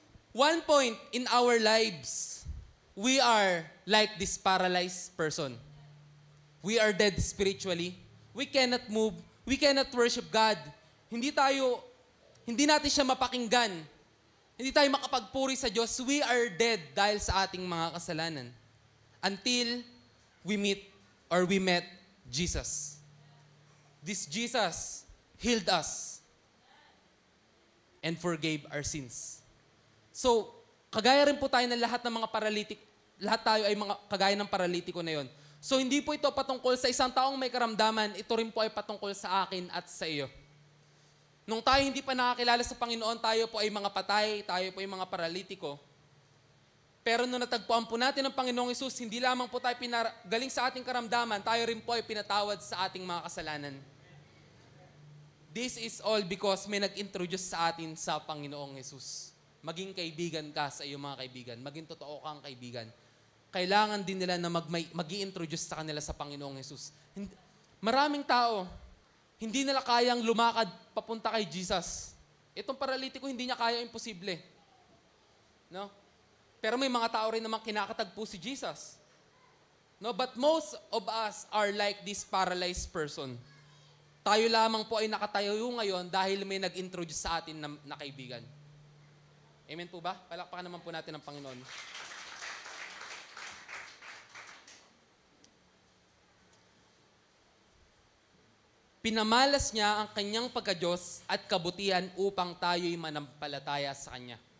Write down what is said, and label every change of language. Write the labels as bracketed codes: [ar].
[en] One point in our lives, we are like this paralyzed person. We are dead spiritually. We cannot move. We cannot worship God. [tl] Hindi natin siya mapakinggan. Hindi tayo makapagpuri sa Diyos. [en] We are dead [tl] dahil sa ating mga kasalanan. [en] until we met Jesus. This Jesus healed us and forgave our sins. [tl] So, kagaya rin po tayo ng lahat ng mga lahat tayo ay mga kagaya ng paralitiko na yon. So, hindi po ito patungkol sa isang taong may karamdaman, ito rin po ay patungkol sa akin at sa iyo. Nung tayo hindi pa nakakilala sa Panginoon, tayo po ay mga patay, tayo po ay mga paralitiko. Pero nung natagpuan po natin ang Panginoong Hesus, hindi lamang po tayo galing sa ating karamdaman, tayo rin po ay pinatawad sa ating mga kasalanan. [en] This is all because [tl] may nag-introduce sa atin sa Panginoong Hesus. Maging kaibigan ka sa iyong mga kaibigan. Maging totoo kang kaibigan. Kailangan din nila na mag-i-introduce sa kanila sa Panginoong Hesus. Maraming tao, hindi nila kayang lumakad papunta kay Jesus. Itong paralitiko, hindi niya kaya, imposible. No? Pero may mga tao rin naman kinakatagpo si Jesus. No? [en] But most of us are like this paralyzed person. [tl] Tayo lamang po ay nakatayo ngayon dahil may nag-introduce sa atin na kaibigan. Amen po ba? Palakpakan naman po natin ang Panginoon. Pinamalas niya ang kanyang pagka-Diyos at kabutihan upang tayo'y manampalataya sa Kanya.